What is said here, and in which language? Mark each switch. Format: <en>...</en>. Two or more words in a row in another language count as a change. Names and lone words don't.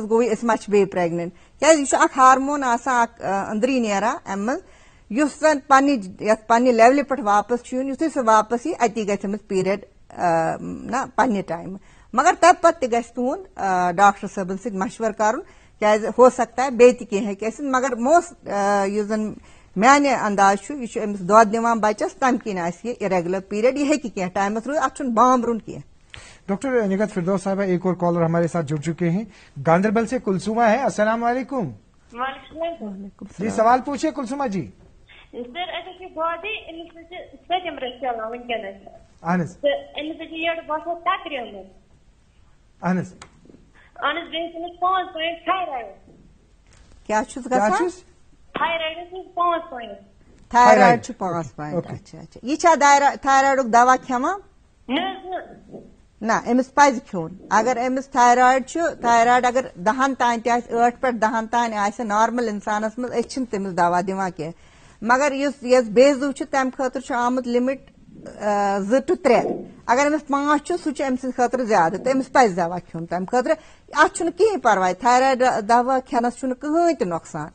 <ks>حظ گوٚوٕے أسۍ ما چھِ بیٚیہِ پریگننٹ کیازِ یہِ چھُ اکھ ہارمون آسان اکھ أنٛدری نیران امہِ منٛز یُس زن پننہِ لیولہِ پٮ۪ٹھ واپس چھُ یُن یُتھُے سُہ واپس یی اتی گژھِ أمِس پیٖریڈ نہ پننہِ ٹایمہٕ مگر تمہِ پتہٕ تہِ گژھِ تُہُنٛد ڈاکٹر صٲبن سۭتۍ مشورٕ کرُن کیازِ</ks> <ur>ہو سکتا ہے</ur> <ks>بیٚیہِ تہِ کینٛہہ ہیٚکہِ ٲسِتھ مگر موسٹ یُس زن میانہِ انداز چھُ یہِ چھُ أمِس دۄد دِوان بچس تمہِ کِنۍ آسہِ یہِ اِریگولر پیٖریڈ یہِ ہیٚکہِ کینٛہہ ٹایمس روٗزِتھ اتھ چھُنہٕ بامبرُن کینٛہہ</ks> <ur>ڈاکٹر نگہت فردوس صاحبہ ایک اور کالر ہمارے ساتھ جڑ چکے ہیں گاندربل سے کلثومہ ہے السلام علیکم جی سوال پوچھیے کلثومہ جی</ur> <ks>سر اچھا دودے أمِس چھِ 7 رٮ۪تھ چلان وٕنکیٚنس اہن حظ تہٕ أمِس چھِ یٔڈ باسان تقریٖباً اہن حظ بیٚیہِ چھِ أمِس 5 پویِنٹ تھایرایڈ کیٛاہ چھُس گژھان تھایرایڈس چھِ 5 پویِنٹ تھایرایڈ چھُ 5 پویِنٹ اچھا اچھا یہِ چھا تھایرایڈُک دوا کھٮ۪وان نہ أمِس پزِ کھیوٚن اگر أمِس تھایرایڈ چھُ تھایرایڈ اگر 10 تانۍ تہِ آسہِ 8 پٮ۪ٹھ 10 تانۍ آسہِ نارمل انسانس منٛز أسۍ چھِنہٕ تٔمِس دوا دِوان کینٛہہ مگر یۄس بیزو چھُ تمہِ خٲطرٕ چھُ آمُت لِمِٹ 2 to 3 اگر أمِس 5 چھُ سُہ چھُ أمۍ سٕنٛدِ خٲطرٕ زیادٕ تہٕ أمِس پزِ دوا کھیوٚن تمہِ خٲطرٕ اتھ چھُنہٕ کِہینۍ پرواے تھایرایڈ دوا کھٮ۪نس چھُنہٕ کٕہٕنۍ تہِ نۄقصان</ks>